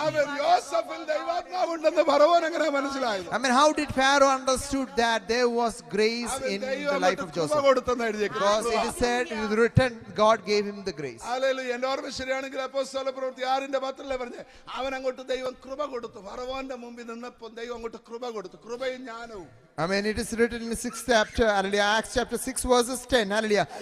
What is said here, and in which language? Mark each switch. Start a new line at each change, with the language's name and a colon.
Malayalam: ആമേൻ. യോസഫിൽ ദൈവാത്മാവുണ്ടെന്ന് ഫറവോൻ എങ്ങനെ മനസ്സിലായത്?
English: I mean, how did Pharaoh understood that there was grace in the life of Joseph? Because it is said, it is written, God gave him the grace. ഹല്ലേലൂയ.
Malayalam: എൻ്റെ ഓർമ്മ ശരിയാണെങ്കിൽ അപ്പോസ്തല പ്രവൃത്തി 6:10 പറഞ്ഞേ, അവൻ അങ്ങോട്ട് ദൈവം കൃപ കൊടുത്തു. ഫറവോന്റെ മുമ്പിൽ നിന്നപ്പോൾ ദൈവം അങ്ങോട്ട് കൃപ കൊടുത്തു. കൃപയും ജ്ഞാനവും.
English: I mean, it is written in the 6th chapter, hallelujah, Acts chapter 6 verses 10, hallelujah.